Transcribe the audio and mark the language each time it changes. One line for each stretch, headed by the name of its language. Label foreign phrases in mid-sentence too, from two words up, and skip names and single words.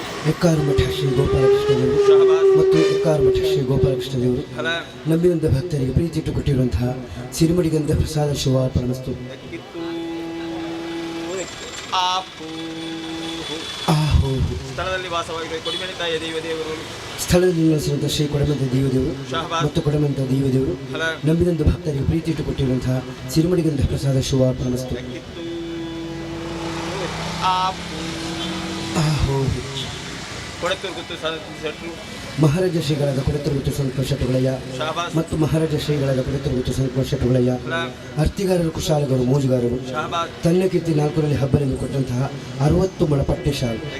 Kannada: ಎಕ್ಕಾರ ಮಠ ಶ್ರೀ ಗೋಪಾಲಕೃಷ್ಣ ದೇವರು ಮತ್ತು ಎಕ್ಕಾರ ಮಠ ಶ್ರೀ ಗೋಪಾಲಕೃಷ್ಣ ದೇವರು ನಂಬಿದಂತ ಭಕ್ತರಿಗೆ ಪ್ರೀತಿ ಇಟ್ಟು ಕೊಟ್ಟಿರುವಂತಹ ಸಿರಿಮಡಿಗಂತ ಪ್ರಸಾದ ಶಿವ ಪರಮಸ್ತು ಸ್ಥಳದಲ್ಲಿ ವಾಸವಾಗಿರುವ ಕೊಡಿಮನೆ ತಾಯಿಯ ದೇವರು ಸ್ಥಳದಲ್ಲಿ ನಿಲ್ಲಿಸಿರುವಂತಹ ಶ್ರೀ ಕೊಡಮಂತ ದೇವದೇವರು ಮತ್ತು ಕೊಡಮಂತ ದೇವದೇವರು ನಂಬಿದಂತ ಭಕ್ತರಿಗೆ ಪ್ರೀತಿ ಇಟ್ಟು ಕೊಟ್ಟಿರುವಂತಹ ಸಿರಿಮಡಿಗಂತ ಪ್ರಸಾದ ಶಿವ ಪರಮಸ್ತು ಕೊಡತೂರು ಗುತ್ತು ಶೆಟ್ರು ಮಹಾರಾಜ ಶ್ರೀಗಳಾದ ಕೊಡತೂರು ಗುತ್ತು ಸಂತೋಷ ಶೆಟ್ಟುಗಳಯ್ಯ ಮತ್ತು ಮಹಾರಾಜ ಶ್ರೀಗಳಾದ ಕೊಡತೂರು ಗುತ್ತು ಸಂತೋಷ ಶೆಟ್ಟುಗಳಯ್ಯ ಅರ್ತಿಗಾರರು ಕುಶಾಲಗರು ಮೋಜುಗಾರರು ತನ್ನ ಕೀರ್ತಿ 4ರಲ್ಲಿ ಹಬ್ಬದಲ್ಲಿ ಕೊಟ್ಟಂತಹ 60 ಮೊಳ ಪಟ್ಟೆ ಶಾಲು